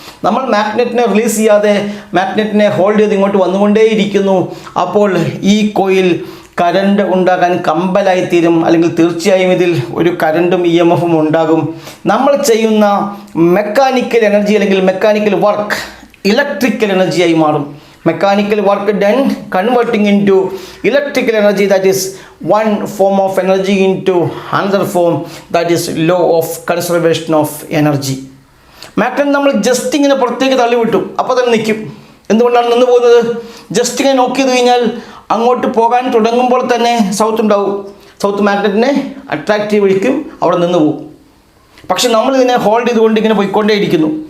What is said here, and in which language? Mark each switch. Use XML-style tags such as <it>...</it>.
<ml>നമ്മൾ മാഗ്നറ്റിനെ റിലീസ് ചെയ്യാതെ മാഗ്നറ്റിനെ ഹോൾഡ് ചെയ്ത് ഇങ്ങോട്ട് വന്നുകൊണ്ടേയിരിക്കുന്നു. അപ്പോൾ ഈ കോയിൽ കറണ്ട് ഉണ്ടാകാൻ കമ്പലായിത്തീരും, അല്ലെങ്കിൽ തീർച്ചയായും ഇതിൽ ഒരു കറണ്ടും EMFും ഉണ്ടാകും. നമ്മൾ ചെയ്യുന്ന മെക്കാനിക്കൽ എനർജി അല്ലെങ്കിൽ മെക്കാനിക്കൽ വർക്ക് ഇലക്ട്രിക്കൽ എനർജിയായി മാറും.</ml> <en>Mechanical work done converting into electrical energy, that is one form of energy into another form, that is law of conservation of energy.</en> <ml>Magnet നമ്മൾ ജസ്റ്റ് ഇങ്ങനെ പുറത്തേക്ക് തള്ളിവിട്ടു, അപ്പോൾ തന്നെ നിൽക്കും. എന്തുകൊണ്ടാണ് നിന്ന് പോകുന്നത്? ജസ്റ്റ് ഇങ്ങനെ നോക്കി ചെയ്ത് കഴിഞ്ഞാൽ അങ്ങോട്ട് പോകാൻ തുടങ്ങുമ്പോൾ തന്നെ സൗത്ത് ഉണ്ടാവും. സൗത്ത് മാഗ്നറ്റിനെ അട്രാക്റ്റീവ് വിളിക്കും, അവിടെ നിന്ന് പോകും. പക്ഷെ നമ്മൾ ഇതിനെ ഹോൾഡ് ചെയ്തുകൊണ്ട് ഇങ്ങനെ പോയിക്കൊണ്ടേയിരിക്കുന്നു.</ml>